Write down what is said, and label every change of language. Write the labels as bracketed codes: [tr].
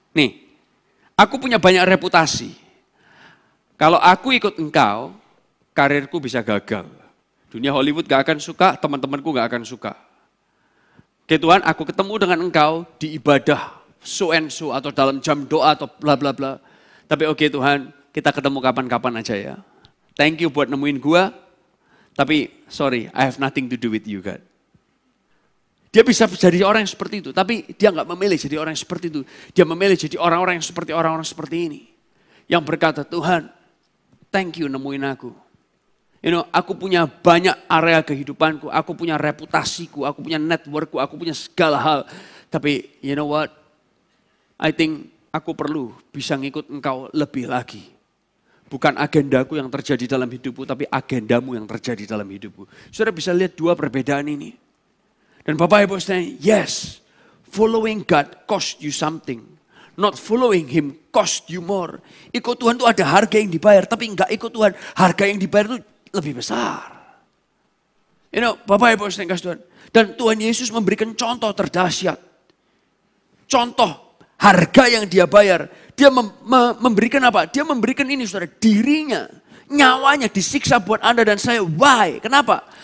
[id] Nih, aku punya banyak reputasi. Kalau aku ikut engkau, karirku bisa gagal. Dunia Hollywood gak akan suka, teman-temanku gak akan suka. Oke Tuhan, aku ketemu dengan engkau di ibadah so and so atau dalam jam doa atau bla bla bla. Tapi oke Tuhan, kita ketemu kapan-kapan aja ya. Thank you buat nemuin gua. [en] Tapi sorry, I have nothing to do with you God. [id] Dia bisa jadi orang yang seperti itu, tapi dia nggak memilih jadi orang yang seperti itu. Dia memilih jadi orang-orang yang seperti orang-orang seperti ini. Yang berkata, Tuhan, thank you nemuin aku. Aku punya banyak area kehidupanku, aku punya reputasiku, aku punya networkku, aku punya segala hal. Tapi [en] you know what? I think [id] aku perlu bisa ngikut engkau lebih lagi. Bukan agendaku yang terjadi dalam hidupku, tapi agendamu yang terjadi dalam hidupku. Saudara bisa lihat dua perbedaan ini. Dan Bapak Ibu sekalian, [en] yes, following God cost you something. Not following Him cost you more. [id] Ikut Tuhan itu ada harga yang dibayar, tapi enggak ikut Tuhan, harga yang dibayar itu lebih besar. Bapak Ibu sekalian kasih Tuhan. Dan Tuhan Yesus memberikan contoh terdahsyat. Contoh harga yang dia bayar. Dia memberikan apa? Dia memberikan ini saudara, dirinya, nyawanya disiksa buat Anda dan saya. Why? Kenapa?